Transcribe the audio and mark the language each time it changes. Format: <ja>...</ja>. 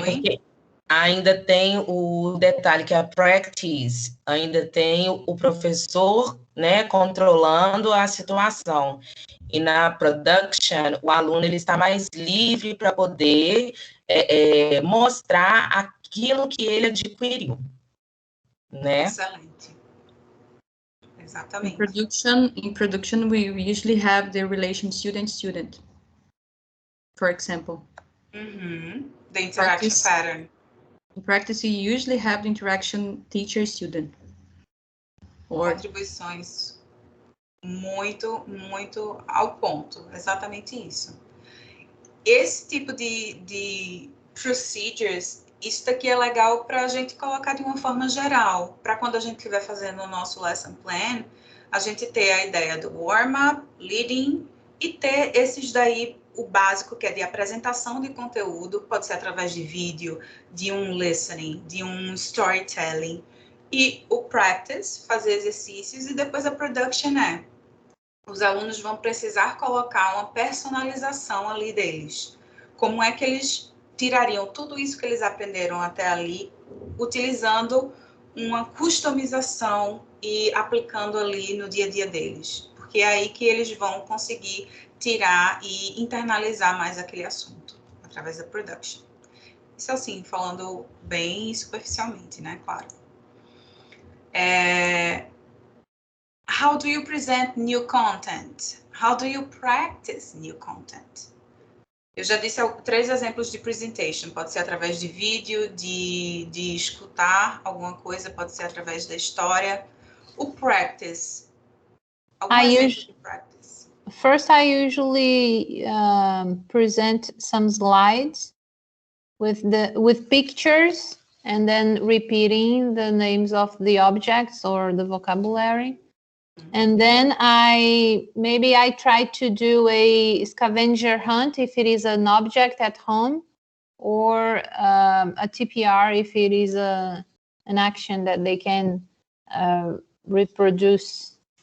<pt>Porque ainda tem o detalhe que a practice, ainda tem o professor, né, controlando a situação. E na production, o aluno ele está mais livre para poder mostrar aquilo que ele adquiriu, né? Excelente. Exatamente.</pt> <en>In production, we usually have the relation student-student, for example. The interaction pattern. In practice, you usually have the interaction teacher-student.</en> <pt>Contribuições muito, muito ao ponto. Exatamente isso. Esse tipo de procedures, isso daqui é legal para a gente colocar de uma forma geral, para quando a gente estiver fazendo o nosso lesson plan, a gente ter a ideia do warm-up, leading, e ter esses daí, o básico, que é de apresentação de conteúdo, pode ser através de vídeo, de um listening, de um storytelling, e o practice, fazer exercícios, e depois a production os alunos vão precisar colocar uma personalização ali deles. Como é que eles tirariam tudo isso que eles aprenderam até ali, utilizando uma customização e aplicando ali no dia a dia deles. Porque é aí que eles vão conseguir tirar e internalizar mais aquele assunto, através da production. Isso assim, falando bem superficialmente, né? Claro.</pt> <en>How do you present new content? How do you practice new content?</en> <pt>Eu já disse 3 exemplos de presentation. Pode ser através de vídeo, de escutar alguma coisa, pode ser através da história. O practice. Algum exemplo de practice?</pt> <en>First, I usually present some slides with pictures and then repeating the names of the objects or the vocabulary. And then I try to do a scavenger hunt if it is an object at home, or a TPR if it is an action that they can reproduce.</en>